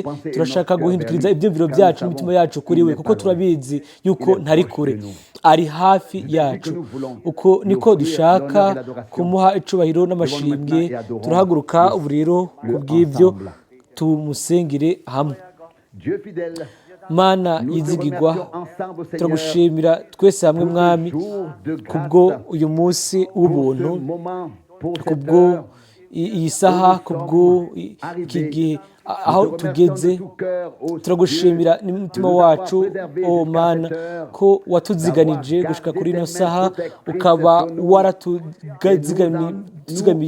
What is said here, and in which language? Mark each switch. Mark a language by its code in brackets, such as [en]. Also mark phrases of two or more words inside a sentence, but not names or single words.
[rw] Turashaka guhindukiriza ibyumviro byacu n'imitima yacu kuri we, kuko turabizi yuko ntari kure, ari hafi yacu. Uko niko dushaka kumuha icubahiro n'amashimwe. Turahaguruka ubu rero kubw'ibyo tumusengere hamwe. [fr] Dieu fidèle, [rw] mana [fr] nous te [rw] yizigirwa [fr] remercions ensemble, Seigneur, [rw] turagushimira twese hamwe [fr] pour [rw] mwami [fr] ce jour de [rw] kubwo [fr] grâce, [rw] uyu munsi [fr] pour ce [rw] w'ubuntu [fr] moment, pour cette [rw] kubwo [fr] heure. [rw] iyi saha kubwo iki gihe aho tugeze turagushimira n'umutima wacu o mana ko watuziganije gushika kuri ino saha ukaba waratuzigamiye